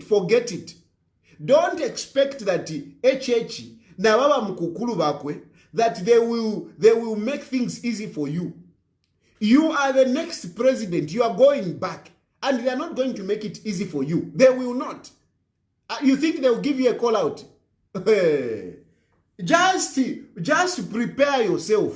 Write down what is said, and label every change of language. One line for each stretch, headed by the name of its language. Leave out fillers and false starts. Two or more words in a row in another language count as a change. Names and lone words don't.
English: Forget it. Don't expect that HH
Bemba: na baba mkukulu bakwe
English: that they will make things easy for you. You are the next president. You are going back. And they are not going to make it easy for you. They will not. You think they will give you a call out? Just prepare yourself.